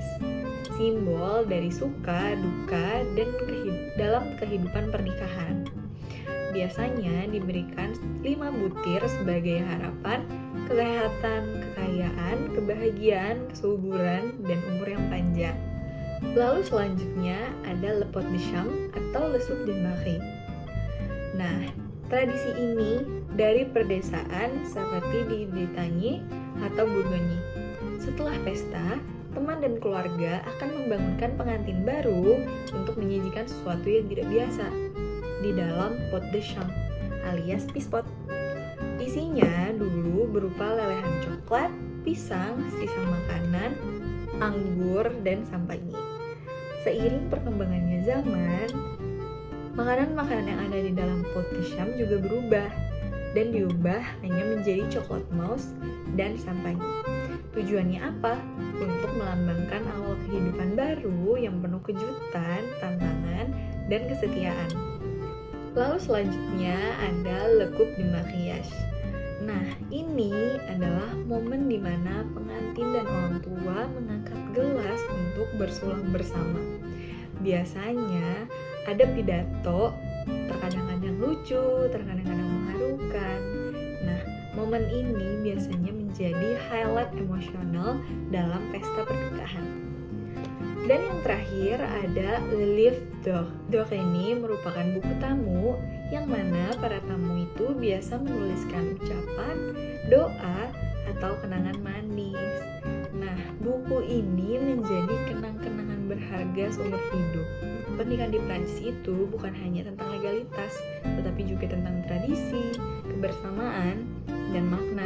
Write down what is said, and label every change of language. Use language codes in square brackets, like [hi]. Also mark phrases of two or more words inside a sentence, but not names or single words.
[id] Simbol dari suka, duka, dan dalam kehidupan pernikahan. Biasanya diberikan 5 butir sebagai harapan, kesehatan, kekayaan, kebahagiaan, kesuburan, dan umur yang panjang. Lalu selanjutnya ada [fr] le pot de chambre [id] atau [fr] le soupe de mariée. [id] Nah, tradisi ini dari pedesaan seperti di Bretagne atau Bourgogne. Setelah pesta, teman dan keluarga akan membangunkan pengantin baru untuk menyajikan sesuatu yang tidak biasa di dalam [fr] pot de chambre [id] alias pispot. Isinya dulu berupa lelehan coklat, pisang, sisa makanan, anggur, dan sampanye. Seiring perkembangannya zaman, makanan-makanan yang ada di dalam [fr] pot de chambre [id] juga berubah dan diubah hanya menjadi coklat mousse dan sampanye. Tujuannya apa? Untuk melambangkan awal kehidupan baru yang penuh kejutan, tantangan, dan kesetiaan. Lalu selanjutnya ada [fr] le coupe de mariage. [id] Nah, ini adalah momen di mana pengantin dan orang tua mengangkat gelas untuk bersulang bersama. Biasanya ada pidato, terkadang-kadang lucu, terkadang-kadang mengharukan. Nah, momen ini biasanya menjadi highlight emosional dalam pesta pernikahan. Dan yang terakhir ada [fr] le livre d'or. [id] D'or ini merupakan buku tamu yang mana para tamu itu biasa menuliskan ucapan, doa, atau kenangan manis. Nah, buku ini menjadi kenang-kenangan berharga seumur hidup. Pernikahan di Prancis itu bukan hanya tentang legalitas, tetapi juga tentang tradisi, kebersamaan, dan makna.